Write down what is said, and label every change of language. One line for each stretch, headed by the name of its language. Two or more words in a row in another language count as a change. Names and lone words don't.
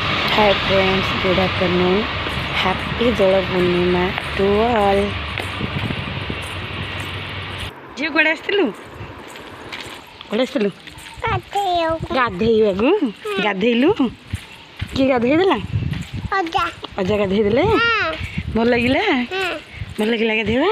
English: Hi friends, good afternoon. Happy Dole Purnima to all.
Odia: ଝିଅ କୁଆଡ଼େ ଆସିଥିଲୁ? କୁଆଡ଼େ ଆସିଥିଲୁ? ଗାଧେଇବାକୁ ଗାଧେଇଲୁ? କିଏ ଗାଧେଇ ଦେଲା? ଅଜା ଗାଧେଇ ଦେଲେ? ଭଲ ଲାଗିଲା? ଭଲ ଲାଗିଲା ଗାଧେଇବା?